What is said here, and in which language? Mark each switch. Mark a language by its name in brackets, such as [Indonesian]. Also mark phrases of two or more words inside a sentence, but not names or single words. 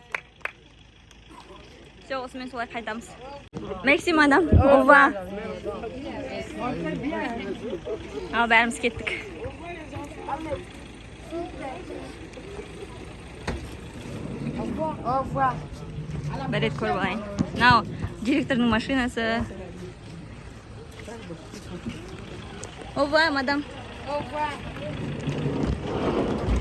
[Kazakh] Все, осымен солай қайтамыз. [French] Merci, madame. Au revoir. [Kazakh] Ал, бәріміз кеттік. [French] Au revoir. [Kazakh] Бір рет көріп алайын. Мынау директордың машинасы. [French] Au revoir, madame. Au revoir.